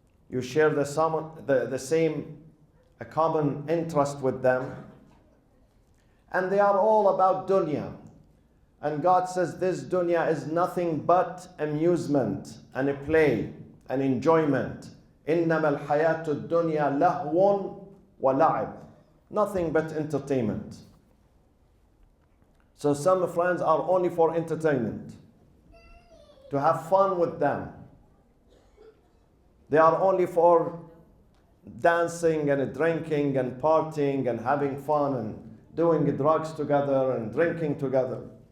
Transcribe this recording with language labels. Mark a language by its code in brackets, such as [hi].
[en] You share the same a common interest with them, and they are all about dunya. And God says this dunya is nothing but amusement and a play and enjoyment. [ar] إنما الحياة الدنيا لهو ولعب. [en] Nothing but entertainment. So some friends are only for entertainment, to have fun with them. They are only for dancing and drinking and partying and having fun and doing drugs together and drinking together.